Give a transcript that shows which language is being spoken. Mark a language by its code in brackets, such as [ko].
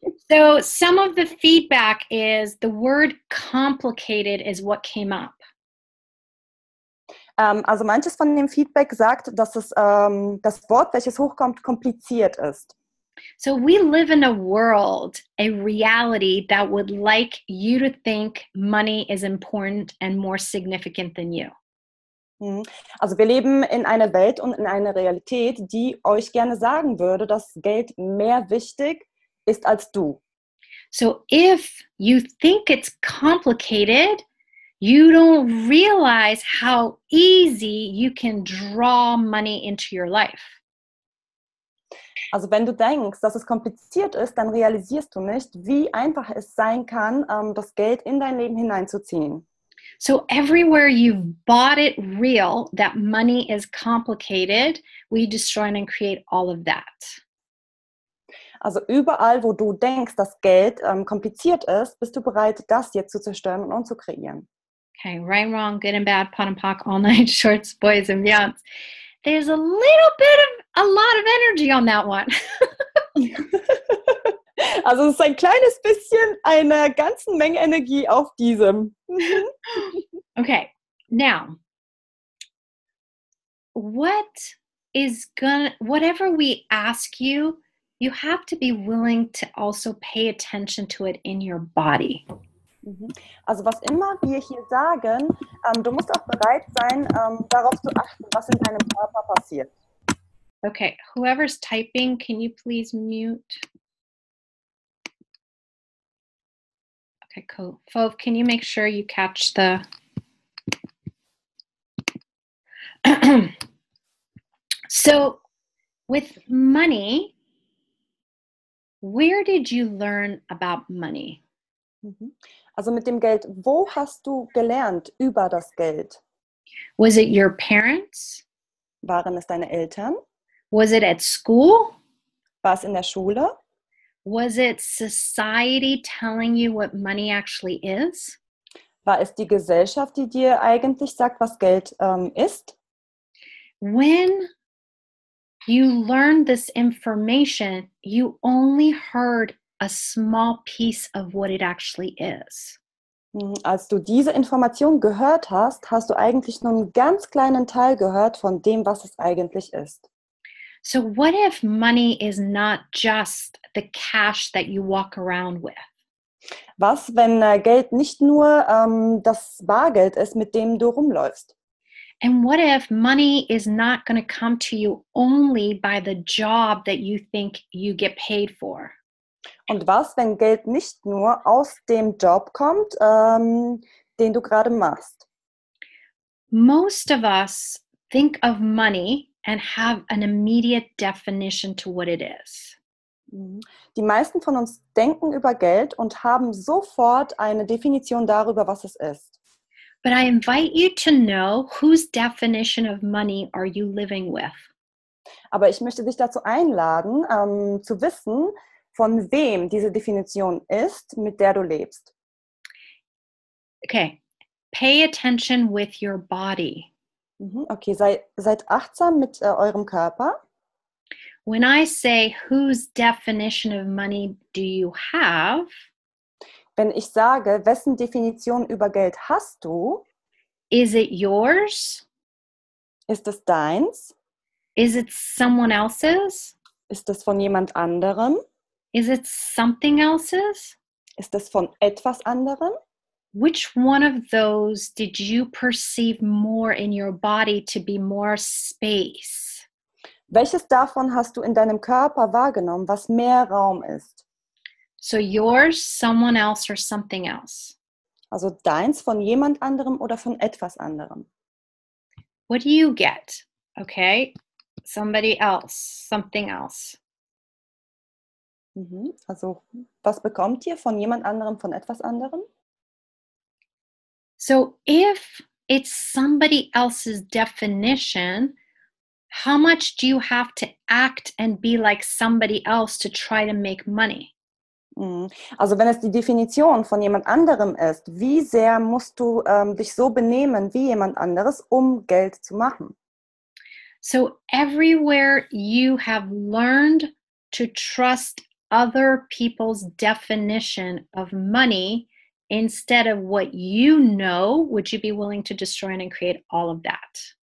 [en] So some of the feedback is the word complicated is what came up. [de] Also manches von dem Feedback sagt, dass es das Wort, welches hochkommt, kompliziert ist. [en] So we live in a world, a reality that would like you to think money is important and more significant than you. [de] Also wir leben in einer Welt und in einer Realität, die euch gerne sagen würde, dass Geld mehr wichtig ist als du. [en] So if you think it's complicated, you don't realize how easy you can draw money into your life. [de] Also wenn du denkst, dass es kompliziert ist, dann realisierst du nicht, wie einfach es sein kann, das Geld in dein Leben hineinzuziehen. [en] So everywhere you've bought it real that money is complicated, we destroy and create all of that. [de] Also überall, wo du denkst, dass Geld kompliziert ist, bist du bereit, das jetzt zu zerstören und zu kreieren. [en] Okay, right, wrong, good and bad, pot and pock, all nine shorts, boys and beyonds. There's a little bit of a lot of energy on that one. [de] Also es ist ein kleines bisschen eine ganze Menge Energie auf diesem. [en] Okay, now, whatever we ask you, you have to be willing to also pay attention to it in your body. [de] Also was immer wir hier sagen, du musst auch bereit sein, darauf zu achten, was in deinem Körper passiert. [en] Okay, whoever's typing, can you please mute? Okay, cool. Fove, can you make sure you catch the... So, with money, where did you learn about money? [de] Also mit dem Geld, wo hast du gelernt über das Geld? [en] Was it your parents? [de] Waren es deine Eltern? [en] Was it at school? [de] War es in der Schule? [en] Was it society telling you what money actually is? [de] War es die Gesellschaft, die dir eigentlich sagt, was Geld ist? [en] When you learned this information, you only heard a small piece of what it actually is. [de] Als du diese Information gehört hast, hast du eigentlich nur einen ganz kleinen Teil gehört von dem, was es eigentlich ist. [en] So what if money is not just the cash that you walk around with? [de] Was, wenn Geld nicht nur das Bargeld ist, mit dem du rumläufst? [en] And what if money is not going to come to you only by the job that you think you get paid for? [de] Und was, wenn Geld nicht nur aus dem Job kommt, den du gerade machst? [en] Most of us think of money and have an immediate definition to what it is. [de] Die meisten von uns denken über Geld und haben sofort eine Definition darüber, was es ist. [en] But I invite you to know whose definition of money are you living with? [de] Aber ich möchte dich dazu einladen, zu wissen, von wem diese Definition ist, mit der du lebst. [en] Okay, pay attention with your body. [de] Okay, seid achtsam mit eurem Körper. [en] When I say, whose definition of money do you have? [de] Wenn ich sage, wessen Definition über Geld hast du? [en] Is it yours? [de] Ist es deins? [en] Is it someone else's? [de] Ist es von jemand anderem? [en] Is it something else's? [de] Ist es von etwas anderem? [en] Which one of those did you perceive more in your body to be more space? [de] Welches davon hast du in deinem Körper wahrgenommen, was mehr Raum ist? [en] So yours, someone else, or something else. [de] Also deins von jemand anderem oder von etwas anderem. [en] What do you get? Okay, somebody else, something else. [de] Also was bekommt ihr von jemand anderem, von etwas anderem? [en] So if it's somebody else's definition, how much do you have to act and be like somebody else to try to make money? [de] Also wenn es die Definition von jemand anderem ist, wie sehr musst du dich so benehmen wie jemand anderes, um Geld zu machen? [en] So everywhere you have learned to trust other people's definition of money instead of what you know, would you be willing to destroy and create all of that?